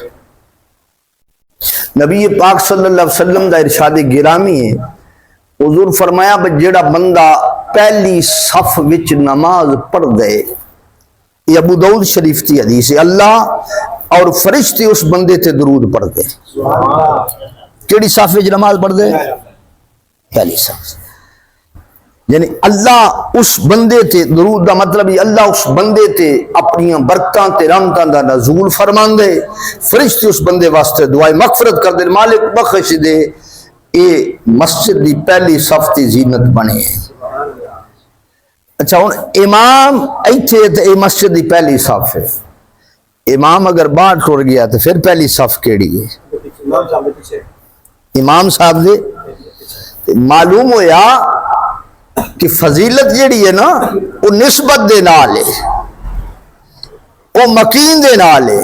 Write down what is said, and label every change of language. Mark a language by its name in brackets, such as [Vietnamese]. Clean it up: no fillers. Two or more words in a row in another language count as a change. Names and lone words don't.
[Punjabi] نبی پاک صلی اللہ علیہ وسلم دا ارشاد گرامی ہے، حضور فرمایا کہ جڑا بندہ پہلی صف وچ نماز پڑھ دے، [Urdu] یہ ابو داؤد شریف کی حدیث ہے، [Punjabi] اللہ اور فرشتے اس بندے تے درود پڑھ دے. کیڑی صف وچ نماز پڑھ دے؟ پہلی صف. یعنی اللہ اس بندے تے درود دا مطلب ہے اللہ اس بندے تے اپنی برکتاں تے رحمتاں دا نزول فرماندے، فرشتے اس بندے واسطے دعائیں مغفرت کر دے، مالک بخش دے. اے مسجد دی پہلی صف دی زینت بنے. اچھا ہن امام ایتھے تے اے مسجد دی پہلی صف ہے، امام اگر باہر ٹر گیا تو پھر پہلی صف کیڑی ہے؟ امام صاحب دے. معلوم ہویا کہ فضیلت جیڑی ہے نا وہ نسبت دے نال ہے، وہ مکین دے نال ہے.